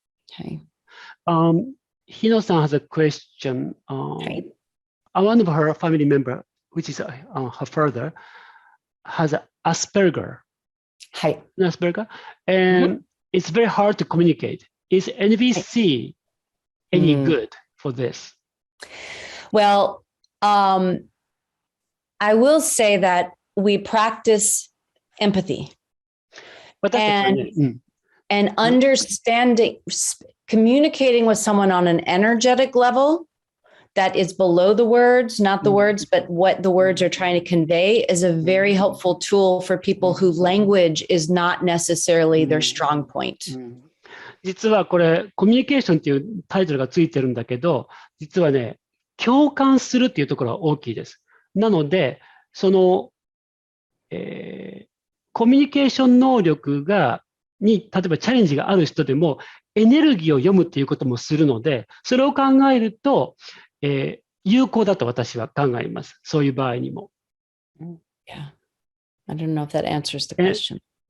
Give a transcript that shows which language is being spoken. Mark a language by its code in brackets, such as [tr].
[en] Okay. Hino-san has a question. One of her family member, which is her father, has Asperger. Asperger, and it's very hard to communicate. Is NVC any good for this? Well, I will say that we practice empathy and understanding, communicating with someone on an energetic level that is below the words, not the words, but what the words are trying to convey is a very helpful tool for people whose language is not necessarily their strong point. [ja] 実はこれ、コミュニケーションっていうタイトルがついてるんだけど、実はね、共感するっていうところが大きいです。なので、その、コミュニケーション能力に、例えばチャレンジがある人でも、エネルギーを読むっていうこともするので、それを考えると、有効だと私は考えます。そういう場合にも。 [en] Yeah. I don't know if that answers the question.